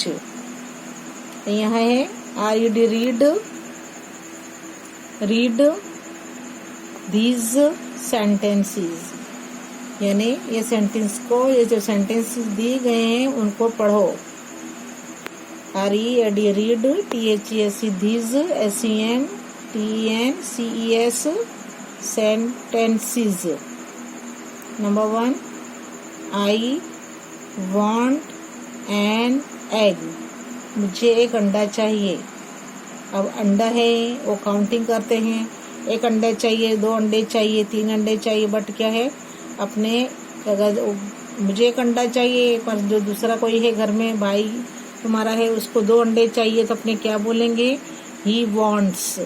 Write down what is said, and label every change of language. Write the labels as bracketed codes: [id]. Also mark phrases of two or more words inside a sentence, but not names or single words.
[hi] यहाँ है [en] R U D read these sentences, [hi] यानी ये सेंटेंस को, ये जो सेंटेंसेस दिए गए हैं उनको पढ़ो. [en] R E D read, T H E S E these, S E N TNCES sentences. Number 1, I want an egg. [hi] मुझे एक अंडा चाहिए. अब अंडा है वो काउंटिंग करते हैं. एक अंडा चाहिए, 2 अंडे चाहिए, 3 अंडे चाहिए, बट क्या है अपने अगर मुझे एक अंडा चाहिए पर जो दूसरा कोई है घर में, भाई तुम्हारा है, उसको 2 अंडे चाहिए, तो अपने क्या बोलेंगे, [en] he wants.